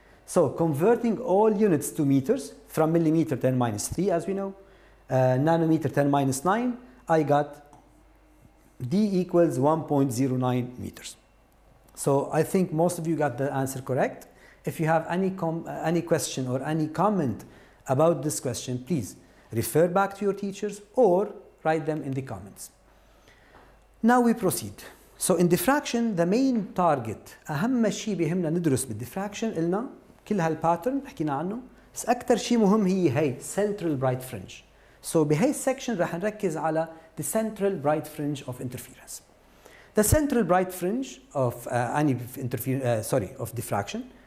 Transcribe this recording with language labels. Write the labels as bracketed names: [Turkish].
[English] So converting all units to meters from millimeter 10 minus 3, as we know, nanometer 10 minus 9, I got D equals 1.09 meters. So I think most of you got the answer correct. If you have any question or any comment about this question, please refer back to your teachers or write them in the comments. Now we proceed. So in diffraction, the main target, [Arabic] أهم شيء بيهمنا ندرس بالديفراكشن قلنا كل هالباترن حكينا عنه بس أكثر شيء مهم هي [English] central bright fringe. So [Arabic] بهي السكشن رح نركز على [English] the central bright fringe of interference. The central bright fringe of of diffraction.